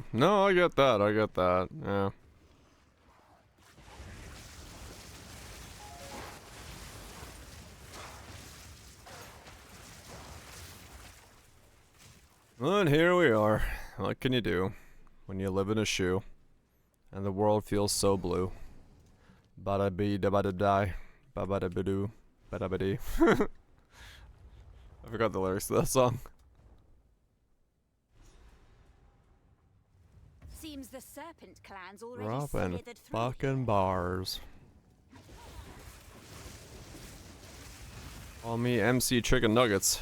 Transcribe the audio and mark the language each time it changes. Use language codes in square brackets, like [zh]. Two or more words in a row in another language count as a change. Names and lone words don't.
[en] No, I get that, yeah. And here we are. What can you do when you live in a shoe and the world feels so blue? Bada bee da bada die. Ba bada bidoo. Bada bidee. I forgot the lyrics to that song. Seems the Serpent clan's already Robbing slithered through. fucking bars. Call me MC Chicken Nuggets.